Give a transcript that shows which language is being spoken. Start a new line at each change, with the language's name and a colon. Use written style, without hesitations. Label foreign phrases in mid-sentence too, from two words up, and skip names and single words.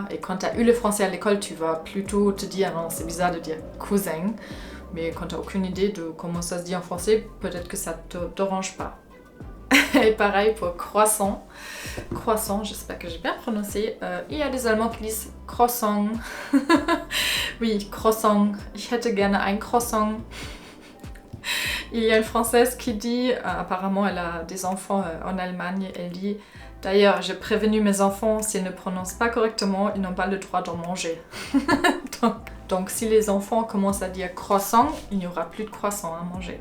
French: Et quand tu as eu le français à l'école, tu vas plutôt te dire non, c'est bizarre de dire cousin. Mais quand tu n'as aucune idée de comment ça se dit en français, peut-être que ça ne te dérange pas. Et pareil pour croissant. Croissant, j'espère que j'ai bien prononcé. Il y a des Allemands qui disent croissant. Oui, croissant.
German: Ich hätte gerne ein croissant.
French: Il y a une Française qui dit, apparemment elle a des enfants en Allemagne, elle dit d'ailleurs j'ai prévenu mes enfants s'ils ne prononcent pas correctement, ils n'ont pas le droit d'en manger. donc si les enfants commencent à dire croissant, il n'y aura plus de croissant à manger.